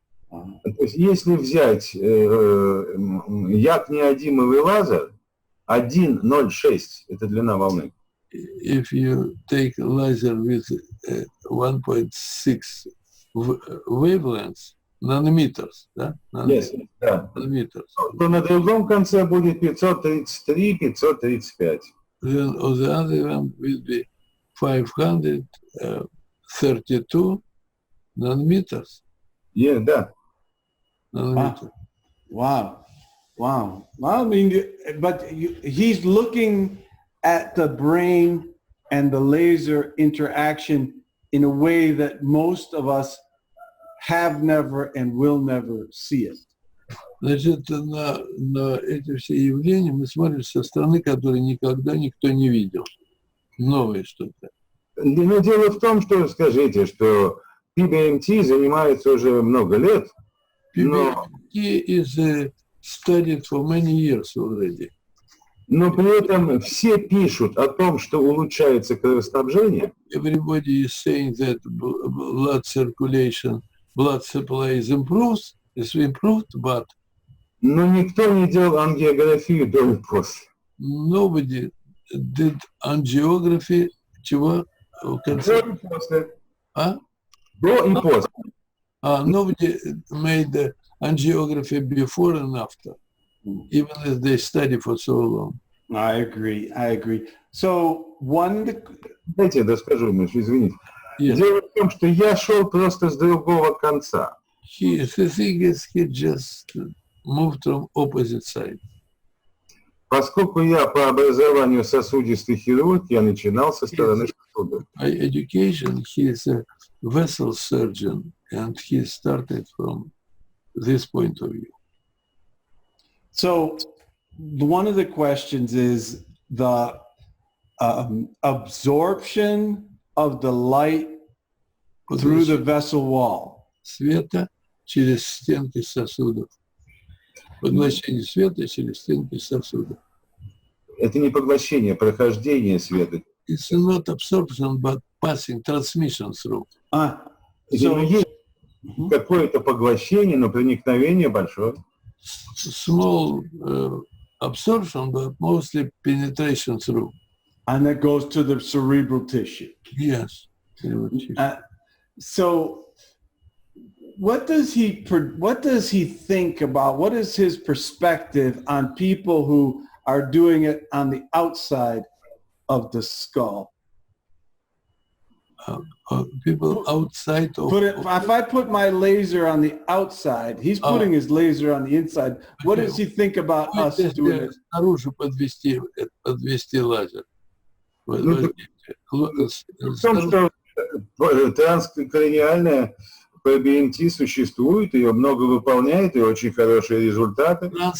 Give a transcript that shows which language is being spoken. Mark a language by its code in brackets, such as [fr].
[ru] то есть, если взять yak-неодимовый лазер, 1,06 – это длина волны. [en] If you take laser with 1.6 wavelengths, nanometers, [ru] да? [en] Yes, [ru] да. [en] Nanometers. [ru] То на другом конце будет 533-535. [en] Then on the other one will be 532 nanometers. Yeah, [ru] да. [en] Nanometer. Wow. Well, I mean, but he's looking at the brain and the laser interaction in a way that most of us have never and will never see it. [ru] Значит, на эти все явления мы смотрим со стороны, которые никогда никто не видел. Новое что-то. Но дело в том, что, скажите, что PBMT занимается уже много лет. [en] PBMT is studied for many years already. [ru] Но при этом все пишут о том, что улучшается кровоснабжение. [en] Everybody is saying that blood circulation, blood supply is improved, but [ru] Но никто не делал ангиографию до и после. [en] Nobody did angiography [ru] чего? До и после. А? До и после. [en] Nobody made the angiography before and after, even if they study for so long. I agree. So [ru] Дайте я доскажу, Миш, извините. [en] Yes. [ru] Дело в том, что я шел просто с другого конца. [en] The thing is, he just moved from opposite side. [ru] Поскольку я по образованию сосудистый хирург, я начинал со стороны сосудов. [en] By education, he is a vessel surgeon, and he started from this point of view. So one of the questions is the absorption of the light through the vessel wall. [ru] Света через стенки сосудов. Поглощение света через стенки сосудов. Это не поглощение, прохождение света. [en] It's not absorption, but passing, transmission through. [ru] Есть какое-то поглощение, но проникновение большое. [en] Small absorption, but mostly penetration through. And that goes to the cerebral tissue. Yes. So what does he think about, what is his perspective on people who are doing it on the outside of the skull? People outside of... If I put my laser on the outside, he's putting his laser on the inside. What does he think about us doing it? [ru] Снаружи подвести лазер. В том, что транскраниальная PBMT существует, ее много выполняет, и очень хорошие результаты.